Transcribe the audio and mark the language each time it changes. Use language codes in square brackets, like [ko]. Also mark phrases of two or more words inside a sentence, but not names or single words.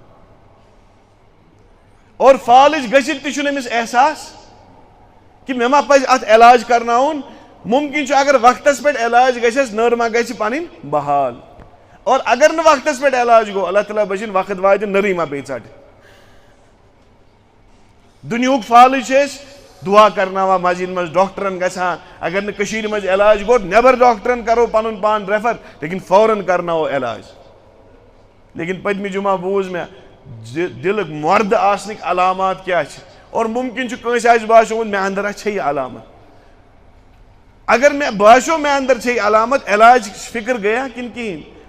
[ks] اور فالٕج گٔژھِتھ تہِ چھُنہٕ أمِس احساس کہِ مےٚ ما پزِ اتھ علاج کرناوُن مُمکِن چھُ اگر وقتس پٮ۪ٹھ علاج گژھٮ۪س نٔر ما گژھِ پنٕنۍ بحال اور اگر نہٕ وقتس پٮ۪ٹھ علاج گوٚو اللہ تعالیٰ بچِنۍ وقت واتہِ نٔرٕے ما پیٚیہِ ژٹہِ دُنیہُک فالٕج چھِ أسۍ دُعا کرناوان مسجد منٛز ڈاکٹرن گژھان اگر نہٕ کٔشیٖرِ منٛز علاج گوٚو نٮ۪بر ڈاکٹرن کرو پنُن پان ریفر لیکن فوراً کرناوو علاج لیکن پٔتمہِ جمعہ بوٗز مےٚ دِلُک مۄردٕ آسنٕکۍ علامات کیٛاہ چھِ اور مُمکِن چھُ کٲنٛسہِ آسہِ باسیومُت مےٚ اندر چھےٚ یہِ علامت اگر مےٚ باسیو مےٚ اندر چھےٚ یہِ علامت علاج فِکر گٔیا کِنہٕ کِہینۍ